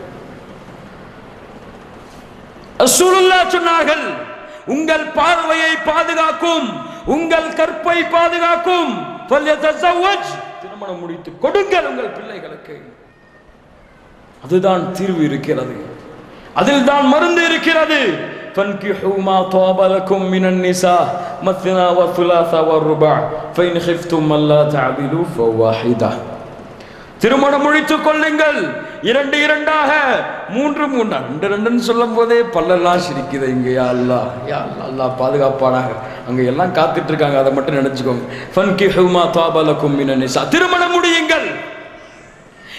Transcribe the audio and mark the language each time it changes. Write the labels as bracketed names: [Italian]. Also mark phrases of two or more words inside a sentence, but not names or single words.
[Tamil] ரசூலுல்லாஹ் சொன்னார்கள், உங்கள் பார்வையை பாதுகாக்கும், உங்கள் கற்பை பாதுகாக்கும் ஃபல்யதஸவ்வஜ், திருமணம் முடித்து கொடுங்கள் உங்கள் பிள்ளைகளுக்கு. அதுதான் தீர்வு இருக்கிறது. அதில் தான் மருந்து இருக்கிறது. [Arabic] فانكحوا ما طاب لكم من النساء مثنى وثلاث والرباع فإن خفتم ألا تعدلوا فواحدة. [Tamil] திருமணம் முடித்துக் கொள்ளுங்கள். 2 2ஆக, 3 3. 2 சொல்லும் போதே பல்லெல்லாம் சிரிக்குது இங்க. [Arabic] يا الله، يا الله. [Tamil] அல்லாஹ் பாதுகாப்பானாக. அங்க எல்லாம் காத்துட்டு இருக்காங்க, அதை மட்டும் நினைச்சுக்கோங்க. [Arabic] فانكحوا ما طاب لكم من النساء, [Tamil] திருமணம் முடியுங்கள்.